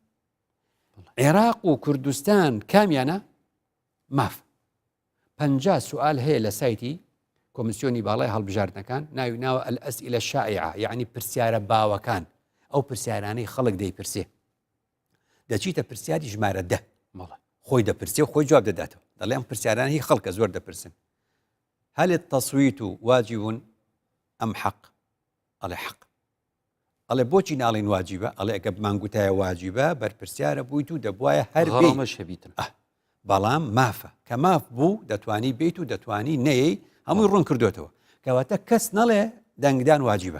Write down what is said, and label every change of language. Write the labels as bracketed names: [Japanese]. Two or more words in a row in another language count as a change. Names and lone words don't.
[Central Kurdish] عێراق و کوردستان کامیانە ماف 50 سوال هەیە لە سایتی کۆمیسیۆنی باڵای هەڵبژاردنەکان ناوی ناوە [Arabic] ئەلئەسئیلە الشائعە [Central Kurdish] یعنی پرسیارە باوەکان ئەو پرسیارانەی خەڵک دەیپرسێ دەچیتە پرسیاری ژمارە 10 خۆی دەپرسێ و خۆی جواب دەداتەوە دەڵێ ئەم پرسیارانی خەڵکە زۆر دەپرسن [Arabic] هل التصويت واجب أم حق؟ [Central Kurdish] ئەڵێ حق ئەڵێ بۆچی ناڵین واجبە ئەڵێ ئەگە مانگوتایە واجبە بەرپرسیارە بوویت و دەبوایە هەر غەرامەش هەبیتن بەڵام مافە کە ماف بوو دەتوانی بیت و دەتوانی نەیەی هەمووی ڕوون کردوێتەوە کەواتە کەس نەڵێ دەنگدان واجبە